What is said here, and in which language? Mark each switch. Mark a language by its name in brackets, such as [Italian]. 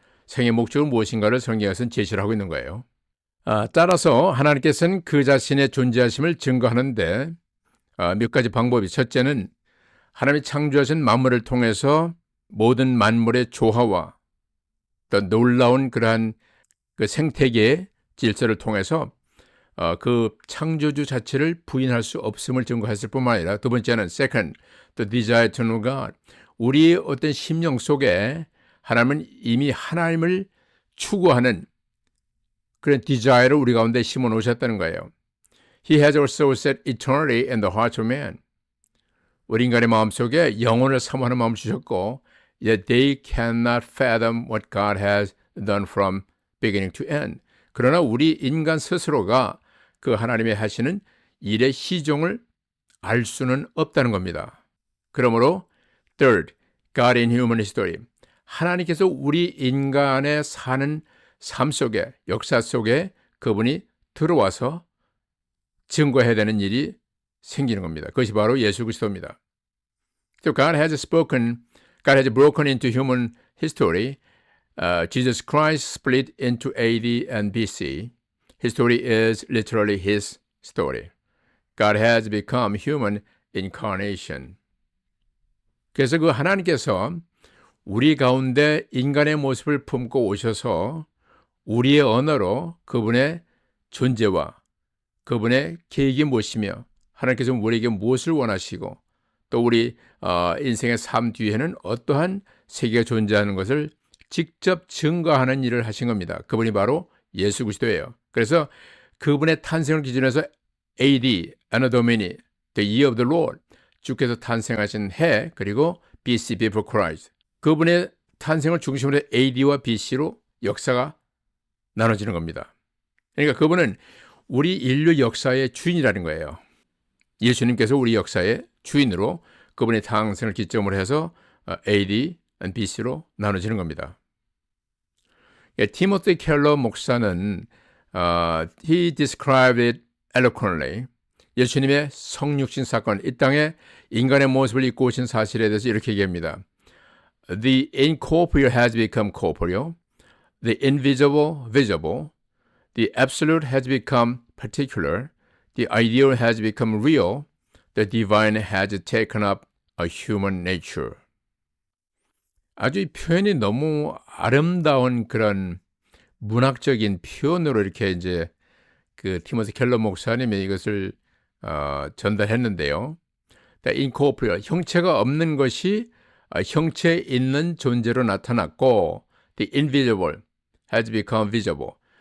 [Korean] 생의 목적은 무엇인가를 성경에서는 제시를 하고 있는 거예요. 따라서 하나님께서는 그 자신의 존재하심을 증거하는데 몇 가지 방법이, 첫째는 하나님이 창조하신 만물을 통해서 모든 만물의 조화와 또 놀라운 그러한 그 생태계의 질서를 통해서 그 창조주 자체를 부인할 수 없음을 증거했을 뿐만 아니라, 두 번째는 [English] second, the desire to know God. [Korean] 우리의 어떤 심령 속에 하나님은 이미 하나님을 추구하는 그런 desire를 우리 가운데 심어 놓으셨다는 거예요. [English] He has also set eternity in the hearts of man. [Korean] 우리 인간의 마음속에 영혼을 사모하는 마음을 주셨고, [English] yet they cannot fathom what God has done from beginning to end. [Korean] 그러나 우리 인간 스스로가 그 하나님의 하시는 일의 시종을 알 수는 없다는 겁니다. 그러므로 [English] third, God in human history. [Korean] 하나님께서 우리 인간의 사는 삶 속에, 역사 속에 그분이 들어와서 증거해야 되는 일이 생기는 겁니다. 그것이 바로 예수 그리스도입니다. [English] So God has broken into human history. Jesus Christ split into AD and BC. History is literally his story. God has become human incarnation. [Korean] 그래서 그 하나님께서 우리 가운데 인간의 모습을 품고 오셔서 우리의 언어로 그분의 존재와 그분의 계획이 무엇이며 하나님께서 우리에게 무엇을 원하시고 또 우리 인생의 삶 뒤에는 어떠한 세계가 존재하는 것을 직접 증거하는 일을 하신 겁니다. 그분이 바로 예수 그리스도예요. 그래서 그분의 탄생을 기준으로 해서 AD, Anno Domini, [English] the year of the Lord, [Korean] 주께서 탄생하신 해, 그리고 BC, [English] before Christ. [Korean] 그분의 탄생을 중심으로 AD와 BC로 역사가 나눠지는 겁니다. 그러니까 그분은 우리 인류 역사의 주인이라는 거예요. 예수님께서 우리 역사의 주인으로 그분의 탄생을 기점으로 해서 AD, BC로 나눠지는 겁니다. [English] 티모시 켈러 목사는 he described it eloquently. [Korean] 예수님의 성육신 사건, 이 땅에 인간의 모습을 입고 오신 사실에 대해서 이렇게 얘기합니다. [English] The incorporeal has become corporeal. The invisible, visible. The absolute has become particular. The ideal has become real. The divine has taken up a human nature. [Korean] 아주 이 표현이 너무 아름다운 그런 문학적인 표현으로 이렇게 이제 그 티모시 켈러 목사님이 이것을 전달했는데요. [English] The incorporeal, [Korean] 형체가 없는 것이 형체 있는 존재로 나타났고, [English] the invisible has become visible.